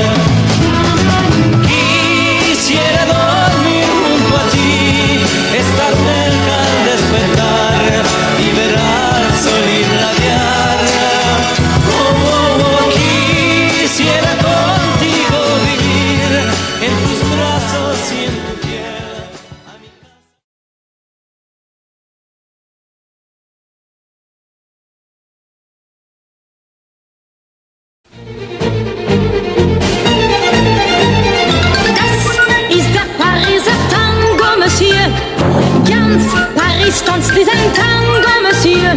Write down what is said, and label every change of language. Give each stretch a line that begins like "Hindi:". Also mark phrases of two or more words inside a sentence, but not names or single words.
Spanish: Quisiera dormir junto a ti, estar cerca al despertar y ver al sol irradiar. Oh, oh, oh, quisiera contigo vivir en tus brazos y en tu piel, a mi casa.
German: Das ist der Pariser Tango, Monsieur. Ganz Paris tanzt diesen Tango, Monsieur.